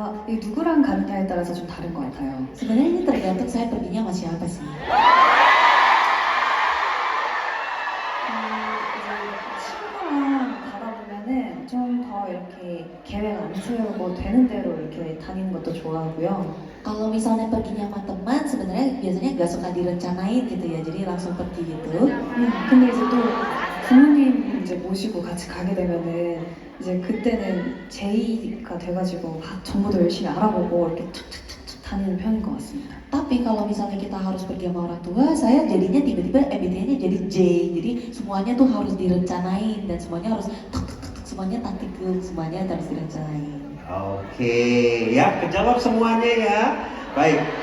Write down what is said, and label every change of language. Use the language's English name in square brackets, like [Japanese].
[Korean] 이 누구랑 가느냐에 따라서 좀 다른 것 같아요. [Indonesian] Sebenarnya ini tergantung saya perginya sama siapa sih. [Korean] 이제 친구랑 가다 보면은 좀 더 이렇게 계획 안 세우고 되는 대로 이렇게 다니는 것도 좋아하고요. [Indonesian] Kalau misalnya perginya sama teman, sebenarnya biasanya nggak suka direncanain gitu ya, jadi langsung pergi gitu. [Korean] 근데 이제 또 부모님 이제 모시고 같이 가게 되면은 이제 그때는 제의가 돼가지고 막 정보도 열심히 알아보고 이렇게 툭툭툭툭 다니는 편인 것 같습니다. [Indonesian] Tapi kalau misalnya kita harus pergi sama orang tua, saya jadinya tiba-tiba MBTI-nya jadi J. Jadi semuanya tuh harus direncanain dan semuanya harus tuk tuk tuk tuk, semuanya taktikal, semuanya harus direncanain. Oke, ya kejawab semuanya ya. Baik.